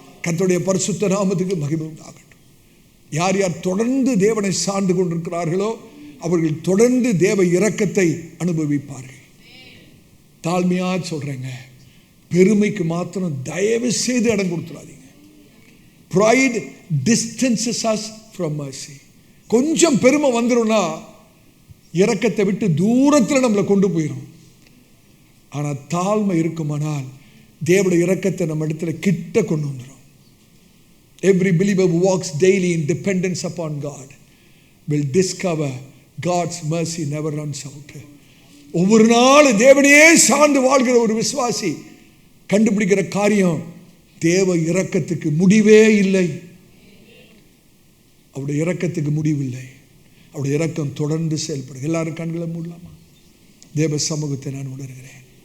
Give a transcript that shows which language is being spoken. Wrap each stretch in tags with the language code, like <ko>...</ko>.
<ta>கர்த்தருடைய பரிசுத்த நாமத்துக்கு மகிமை உண்டாகட்டும். யார் யார் தொடர்ந்து தேவனை சார்ந்து கொண்டிருக்கிறார்களோ அவர்கள் தொடர்ந்து தேவ இரக்கத்தை அனுபவிப்பார்கள். தாழ்மையா சொல்றேங்க, பெருமைக்கு மாத்திரம் தயவு செய்து இடம் கொடுத்துடாதீங்க.</ta> <en>Pride distances us from mercy.</en> <ta>கொஞ்சம் பெருமை வந்துரும்னா இரக்கத்தை விட்டு தூரத்தில் நம்மளை கொண்டு போயிடும். ஆனால் தாழ்மை இருக்குமானால் தேவனுடைய இரக்கத்தை நம்ம இடத்துல கிட்ட கொண்டு வந்துடும்.</ta> <en>Every believer who walks daily in dependence upon God will discover God's mercy never runs out.</en> <ta>ஒவ்வொரு நாள் தேவனையே சார்ந்து வாழ்கிற ஒரு விசுவாசி கண்டுபிடிக்கிற காரியம், தேவ இரக்கத்துக்கு முடிவே இல்லை. அவருடைய இரக்கத்துக்கு முடிவில்லை. அவருடைய இரக்கம் தொடர்ந்து செயல்படும். எல்லாரும் கண்களை மூடலாமா? தேவ சமூகத்தை நான் உணர்கிறேன்.</ta>